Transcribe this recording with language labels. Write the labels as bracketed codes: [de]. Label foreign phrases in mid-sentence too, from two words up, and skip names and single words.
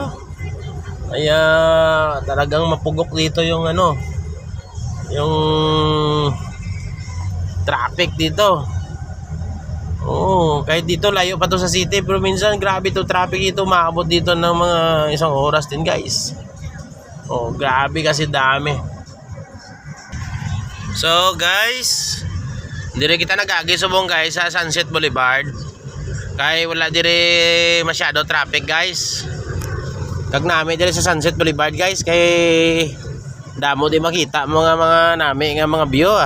[tl] Kaya talagang mapugok dito yung ano, yung traffic dito. Oh, kahit dito layo pa to sa city pero minsan grabe to traffic dito, maabot dito ng mga 1 oras din guys. Oh, grabe kasi dami. [hil] So guys, dire kita nagagi subong guys sa Sunset Boulevard. Kay wala dire masyado traffic guys. Kag nami dire sa Sunset Boulevard guys kay damo di makita mga nami nga mga view ah.